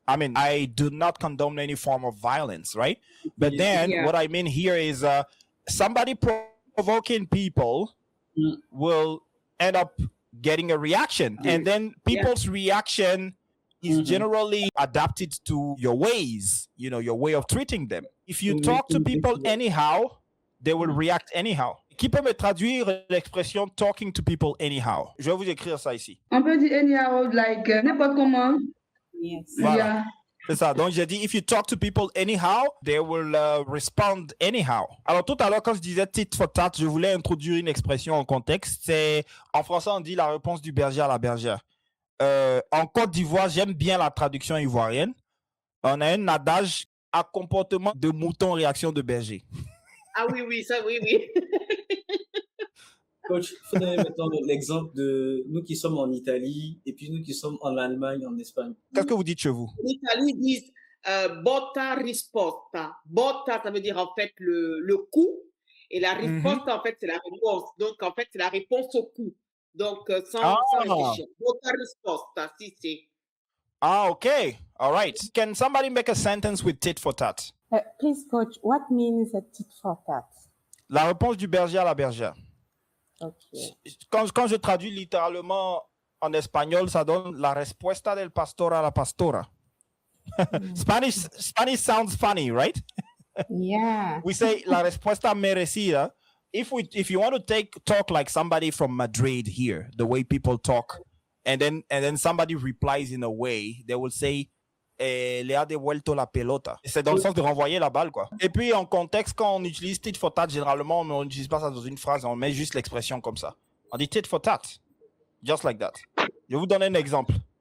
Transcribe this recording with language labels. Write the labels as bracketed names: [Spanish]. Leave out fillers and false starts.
[English] I mean, I do not condone any form of violence, right? But then what I mean here is somebody provoking people will end up getting a reaction. And then people's reaction is generally adapted to your ways, your way of treating them. If you talk to people anyhow, they will react anyhow. [French] Qui peut me traduire l'expression [English] talking to people anyhow? [French] Je vais vous écrire ça ici. On peut dire anyhow, like n'importe comment. [English] Yes. [French] Voilà. [English] Yeah. [French] C'est ça. Donc, j'ai dit, [English] if you talk to people anyhow, they will respond anyhow. [French] Alors, tout à l'heure, quand je disais tit for tat, je voulais introduire une expression en contexte. C'est, en français, on dit la réponse du berger à la bergère. En Côte d'Ivoire, j'aime bien la traduction ivoirienne. On a un adage à comportement de mouton, réaction de berger. Ah oui, ça, oui. Coach, il faudrait maintenant l'exemple de nous qui sommes en Italie et puis nous qui sommes en Allemagne, en Espagne. Qu'est-ce que vous dites chez vous? En Italie, ils disent [Italian] botta risposta. [French] Botta, ça veut dire en fait le coup. Et la risposta, en fait, c'est la réponse. Donc, en fait, c'est la réponse au coup. Donc, sans réfléchir. [Italian] Botta risposta, si. [English] Okay. All right. Can somebody make a sentence with tit for tat? Please, coach, what means a tit for tat? [French] La réponse du berger à la bergère. [English] Okay. [French] Quand je traduis littéralement en espagnol, ça donne [Spanish] la respuesta del pastor a la pastora. [English] Spanish sounds funny, right? Yeah. We say [Spanish] la respuesta merecida. [English] If you want to talk like somebody from Madrid here, the way people talk, and then somebody replies in a way, they will say [Spanish] le ha devuelto la pelota. [French] C'est dans le sens de renvoyer la balle, quoi. Et puis, en contexte, quand on utilise tit for tat, généralement, on n'utilise pas ça dans une phrase, on met juste l'expression comme ça. On dit tit for tat. [English] Just like that. [French] Je vais vous donner un exemple.